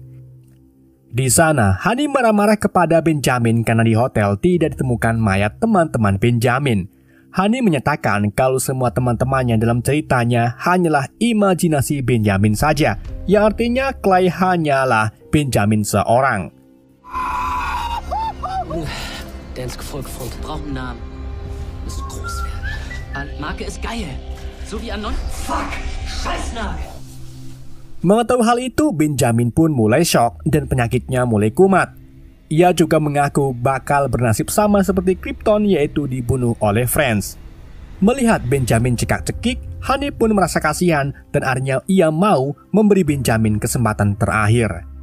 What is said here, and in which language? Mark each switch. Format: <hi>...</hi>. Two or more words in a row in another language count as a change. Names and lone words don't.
<id>Di sana, Honey marah-marah kepada Benjamin karena di hotel tidak ditemukan mayat teman-teman Benjamin. Honey menyatakan kalau semua teman-temannya dalam ceritanya hanyalah imajinasi Benjamin saja, yang artinya Clay hanyalah Benjamin seorang.</id> <de>Der ins Gefolge folgt, braucht einen Namen. Muss groß werden. Marke ist geil. So wie Anon. Fuck! Scheißname!</de> <id>Mengetahui hal itu, Benjamin pun mulai shock dan penyakitnya mulai kumat. Ia juga mengaku bakal bernasib sama seperti Krypton, yaitu dibunuh oleh Friends. Melihat Benjamin cekak-cekik, Honey pun merasa kasihan dan akhirnya ia mau memberi Benjamin kesempatan terakhir.</id>